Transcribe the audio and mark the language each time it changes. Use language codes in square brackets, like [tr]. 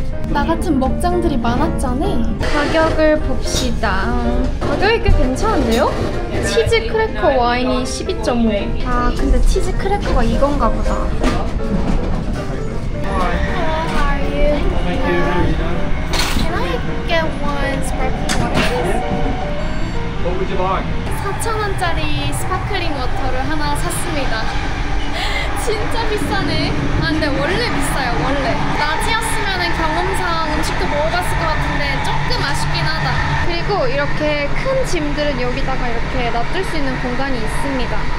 [ko] 나 같은 먹장들이 많았잖아. 가격을 봅시다. 가격이 꽤 괜찮은데요? 치즈 크래커 와인이 12.5. 근데 치즈 크래커가 이건가 보다. [en] How are you? Can I get one sparkling water, please? What would you like? [ko] 4,000원짜리 스파클링 워터를 하나 샀습니다. 진짜 비싸네. 근데 원래 비싸요, 원래. 낮이었으면 경험상 음식도 먹어봤을 것 같은데 조금 아쉽긴 하다. 그리고 이렇게 큰 짐들은 여기다가 이렇게 놔둘 수 있는 공간이 있습니다.